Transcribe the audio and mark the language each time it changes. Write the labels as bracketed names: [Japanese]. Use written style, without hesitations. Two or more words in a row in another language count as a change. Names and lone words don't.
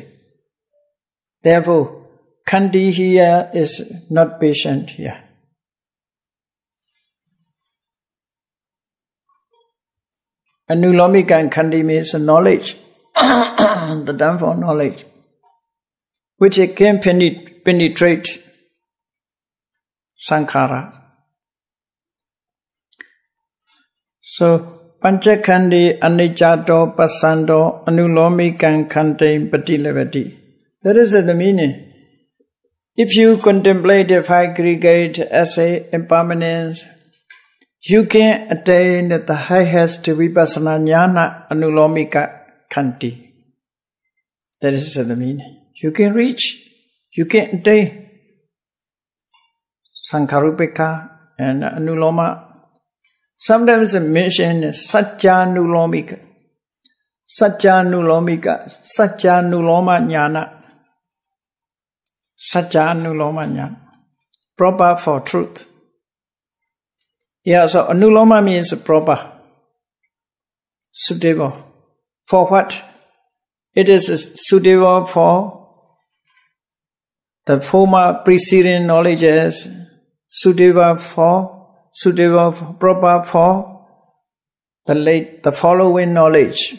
[English] Therefore, Khandi here is not patient here. Anulomika and Khandi means knowledge, the term for knowledge, which it can penetrate sankhara. [Pali] So, Panchakhandi aniccato pasanto anulomikan khande patilevati. [English] That is the meaning. If you contemplate the five aggregate as a impermanence, you can attain the highest [Pali] vipassana jnana anulomika khandi. [English] That is the meaning. You can reach, you can attain Sankharupekha and Anuloma. Sometimes mention Satyanulomika. [Pali] Satyanulomika. Satyanuloma jnana. Satyanuloma jnana. [English] Proper for truth. Yeah, so Anuloma means proper. Suitable. For what? It is suitable for the former preceding knowledges, suitable, proper for the following knowledge.